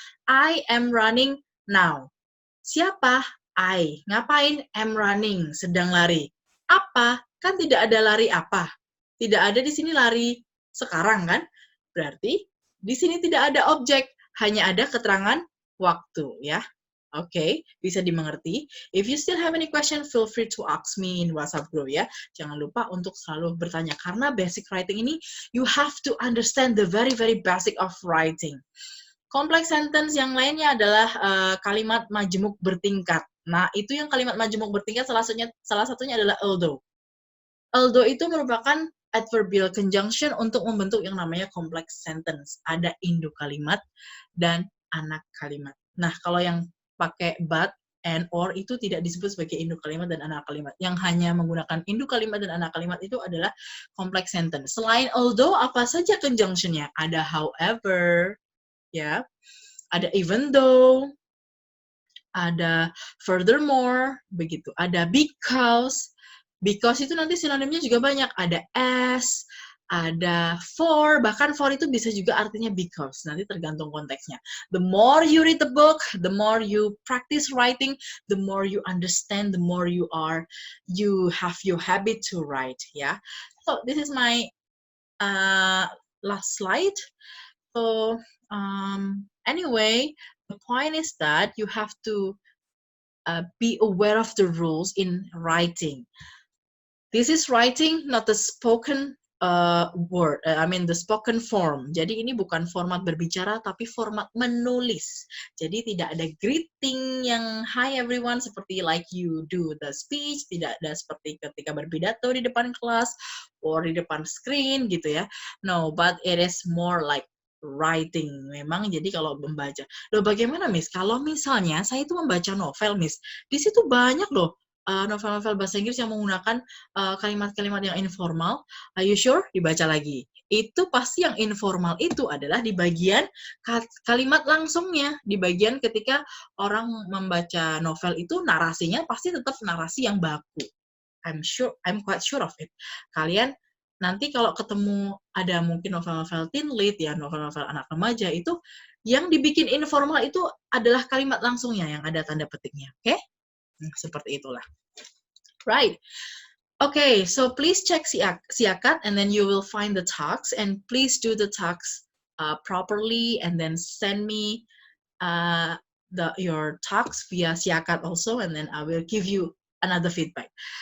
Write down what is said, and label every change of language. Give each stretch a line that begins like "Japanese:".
English: I am running now.
Indonesian: Siapa?
English: I.
Indonesian: Ngapain?
English: Am running.
Indonesian: Sedang lari. Apa? Kan tidak ada lari apa. Tidak ada di sini lari sekarang kan? Berarti di sini tidak ada objek, hanya ada keterangan waktu ya. Oke, bisa dimengerti.
English: If you still have any question, feel free to ask me in WhatsApp group ya.
Indonesian: Jangan lupa untuk selalu bertanya karena basic writing ini
English: you have to understand the very basic of writing.
Indonesian: Complex sentence yang lainnya adalah kalimat majemuk bertingkat. Nah, itu yang kalimat majemuk bertingkat salah satunya adalah although. Although itu merupakan adverbial conjunction untuk membentuk yang namanya complex sentence. Ada induk kalimat dan anak kalimat. Nah, kalau yang pakai but and or itu tidak disebut sebagai induk kalimat dan anak kalimat. Yang hanya menggunakan induk kalimat dan anak kalimat itu adalah complex sentence. Selain although, apa saja conjunctionnya? Ada however, ya, ada even though, ada furthermore, begitu. Ada because itu nanti sinonimnya juga banyak. Ada as, ada for, bahkan for itu bisa juga artinya because, nanti tergantung konteksnya.
English: The more you read the book, the more you practice writing, the more you understand, the more you have your habit to write, ya. So this is my last slide. So anyway, the point is that you have to be aware of the rules in writing. This is writing, not the spoken word. The spoken form.
Indonesian: Jadi ini bukan format berbicara, tapi format menulis. Jadi tidak ada greeting yang hi everyone seperti
English: like you do the speech.
Indonesian: Tidak ada seperti ketika berpidato di depan kelas or di depan screen gitu ya.
English: No, but it is more like writing.
Indonesian: Memang jadi kalau membaca. Loh bagaimana Miss? Kalau misalnya saya itu membaca novel Miss, di situ banyak loh novel-novel bahasa Inggris yang menggunakan kalimat-kalimat yang informal.
English: Are you sure?
Indonesian: Dibaca lagi. Itu pasti yang informal itu adalah di bagian kalimat langsungnya. Di bagian ketika orang membaca novel itu narasinya pasti tetap narasi yang baku.
English: I'm quite sure of it.
Indonesian: Kalian nanti kalau ketemu ada mungkin novel-novel teen lit ya, novel-novel anak remaja itu yang dibikin informal itu adalah kalimat langsungnya yang ada tanda petiknya. Oke? Seperti itulah.
English: Right. Okay, so please check Siakat and then you will find the talks and please do the talks properly and then send me your talks via Siakat also and then I will give you another feedback.